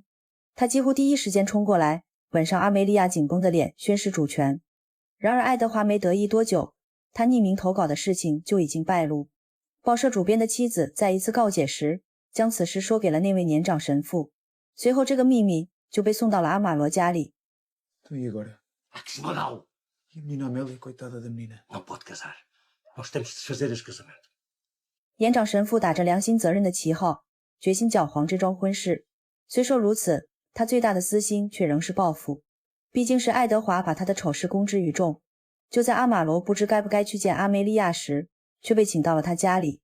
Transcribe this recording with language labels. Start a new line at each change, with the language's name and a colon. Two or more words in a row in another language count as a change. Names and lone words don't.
Chinese: 他几乎第一时间冲过来，吻上阿梅利亚紧绷的脸，宣示主权。然而爱德华没得意多久，他匿名投稿的事情就已经败露。报社主编的妻子在一次告解时，将此事说给了那位年长神父，随后这个秘密就被送到了阿马罗家里。
Portuguese: Então e agora? Há que se mandá-lo. E a menina Amélia, coitada da menina? Não pode casar. Nós temos de desfazer este casamento.
Chinese: 年长神父打着良心责任的旗号，决心搅黄这桩婚事。虽说如此，他最大的私心却仍是报复。毕竟是爱德华把他的丑事公之于众。就在阿马罗不知该不该去见阿梅利亚时，却被请到了他家里。